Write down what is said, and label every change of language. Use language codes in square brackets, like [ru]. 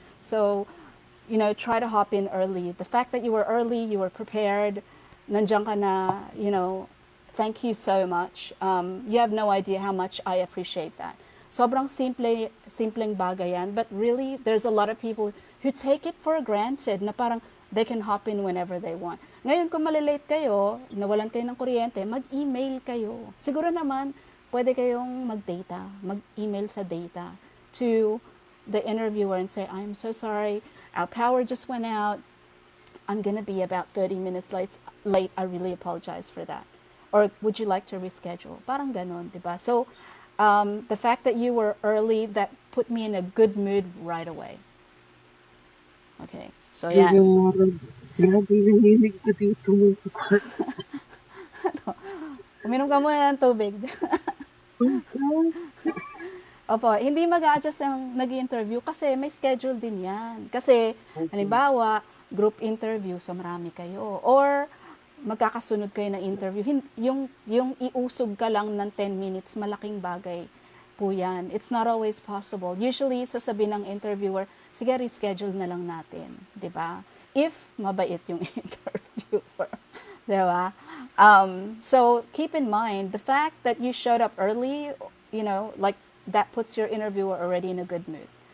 [en] So, try to hop in early. The fact that you were early, you were prepared, [tl] nandiyan ka na, [en] Thank you so much. You have no idea how much I appreciate that. [tl] Sobrang simpleng bagay yan. [en] But really, there's a lot of people who take it for granted na parang they can hop in whenever they want. [tl] Ngayon, kung malilate kayo, nawalan kayo ng kuryente, mag-email kayo. Siguro naman, pwede kayong mag-data, mag-email sa data [en] to the interviewer and say, I'm so sorry, our power just went out. I'm going to be about 30 minutes late. I really apologize for that. Or would you like to reschedule? [tl] Parang ganon, diba? [en] So, the fact that you were early, that put me in a good mood right away. Okay. So, My [tl] yan. God. Grabe, nahilig ka dito. Uminom ka muna ng tubig. [en] Oh, God. [tl] Opo, hindi mag-a-adjust ang nag-interview kasi may schedule din yan. Kasi, [en] Okay. [tl] halimbawa, group interview, so marami kayo. Or, magkakasunod kayo ng interview. Yung iusog ka lang ng 10 minutes, malaking bagay po yan. [en] It's not always possible. [tl] Usually, sasabihin ng interviewer, sige, reschedule na lang natin. 'Di ba? If mabait yung interviewer. 'Di ba? [en] So, keep in mind, the fact that you showed up early, like that puts your interviewer already in a good mood.